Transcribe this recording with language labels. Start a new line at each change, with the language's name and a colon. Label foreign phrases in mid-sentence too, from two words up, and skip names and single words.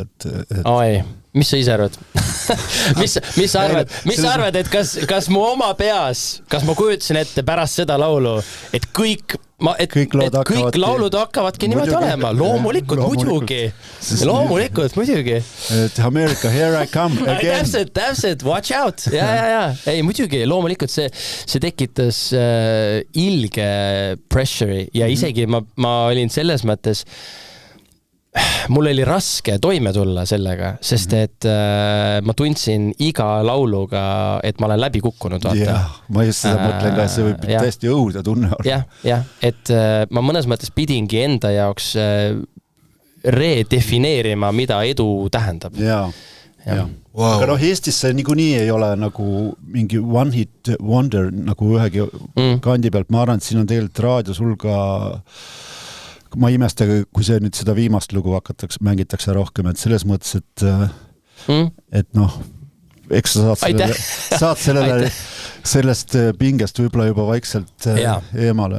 Estonian: Ei, mis sa ise arvad? mis sa arvad, et kas mu oma peas, kas ma kujutasin ette pärast seda laulu, et kõik laulud hakkavadki niimoodi olema. Loomulikult, muidugi.
English: Et America, here I come again.
Estonian: Täpselt,
English: watch out.
Estonian: Ja. Ei, muidugi, loomulikult see tekitas ilge pressure'i ja isegi ma olin selles mõttes mul oli raske toime tulla sellega, sest et ma tundsin iga lauluga, et ma olen läbi kukkunud. Ma just seda mõtlen ka, see võib täiesti õudne tunne olla. Jah, et ma mõnes mõttes pidingi enda jaoks redefineerima, mida edu tähendab. Wow. Aga Eestis see niikuinii ei ole nagu mingi
English: one hit wonder
Estonian: nagu ühegi kandi pealt. Ma arvan, et siin on tegelikult raadios hulga ma imesta, kui see nüüd seda viimast lugu mängitakse rohkem, et selles mõttes, et noh, eks sa saad sellele sellest pingest võib-olla juba vaikselt eemale.